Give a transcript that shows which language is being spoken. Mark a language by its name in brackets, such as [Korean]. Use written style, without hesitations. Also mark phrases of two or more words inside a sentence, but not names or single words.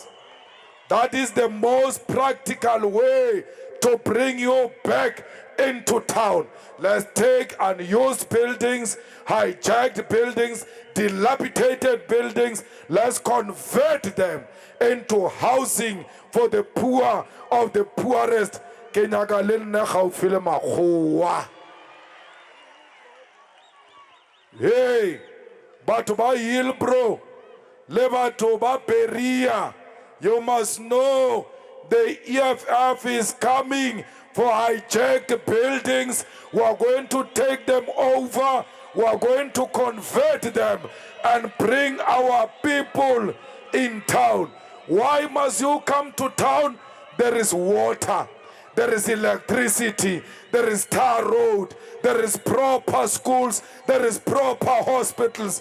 [English] That is the most practical way to bring you back into town. Let's take unused buildings, hijacked buildings, dilapidated buildings. Let's convert them into housing for the poor of the poorest. [Southern Sotho] Hey, batho ba Hillbrow, le batho ba Beria, [English] you must know the EFF is coming for hijacked buildings. We are going to take them over. We are going to convert them and bring our people in town. Why must you come to town? There is water, there is electricity, there is tar road, there is proper schools, there is proper hospitals.